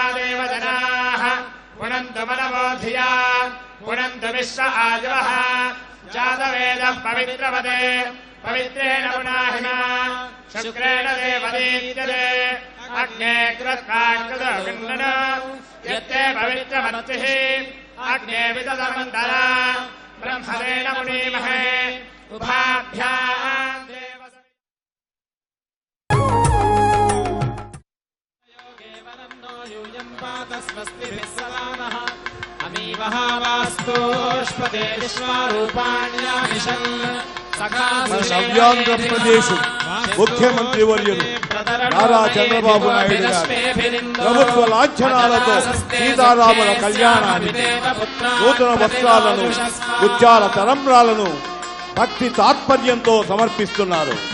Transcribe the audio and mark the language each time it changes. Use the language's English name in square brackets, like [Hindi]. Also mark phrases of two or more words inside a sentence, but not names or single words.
[Sanskrit] देवजनाः पुनन्तु मनवो धिया पुनन्तु विश्व आयुवः जातवेदः पवित्रवदे पवित्रेण पुनाहिमा शुक्रेण देवदीत्यते अग्ने कृत्काकृतो गृह्णन यत्ते पवित्रमर्तिः अग्ने विदधमन्तरा ब्रह्मणेन मुनीमहे उभाभ्याम् అమీవహావాస్తోష్పదే విశ్వరూపాణ్యామిషన్ [Telugu] నవ్యాంధ్ర ప్రదేశ్ ముఖ్యమంత్రి వర్యులు నారా చంద్రబాబు నాయుడు గారు ప్రభుత్వ లాంఛనాలతో సీతారాముల కళ్యాణానికి నూతన వస్త్రాలను ముత్యాల తలంబ్రాలను భక్తి తాత్పర్యంతో సమర్పిస్తున్నారు.